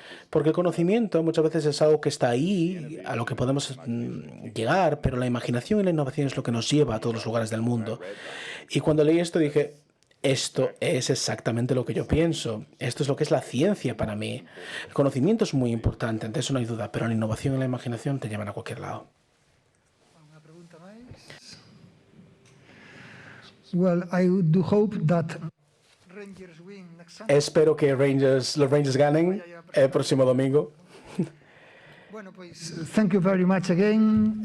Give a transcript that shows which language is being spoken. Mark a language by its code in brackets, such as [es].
[es] Porque el conocimiento muchas veces es algo que está ahí, a lo que podemos llegar, pero la imaginación y la innovación es lo que nos lleva a todos los lugares del mundo. Y cuando leí esto dije, esto es exactamente lo que yo pienso. Esto es lo que es la ciencia para mí. El conocimiento es muy importante, de eso no hay duda, pero la innovación y la imaginación te llevan a cualquier lado. Una pregunta máis. [en] Well, I do hope that Rangers win next Sunday. [es] Espero que los Rangers ganen el próximo domingo. Bueno, pois, [en] thank you very much again.